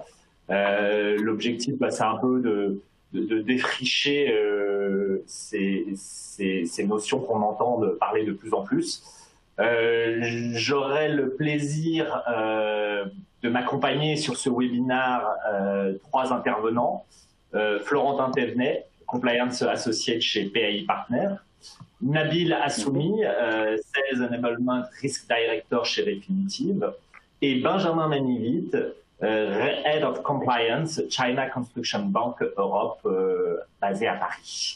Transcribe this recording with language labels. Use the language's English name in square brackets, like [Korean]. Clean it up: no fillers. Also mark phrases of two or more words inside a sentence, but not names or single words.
[French] L'objectif, c'est un peu de défricher ces notions qu'on entend parler de plus en plus. J'aurai le plaisir de m'accompagner sur ce webinaire 3 intervenants. Florentin Thévenet, [English] Compliance Associate [French] chez PAI Partners, Nabil Assoumi, [English] Sales Enablement Risk Director [French] chez Refinitiv, et Benjamin Manivit, [English] Head of Compliance, China Construction Bank Europe, [French] basé à Paris.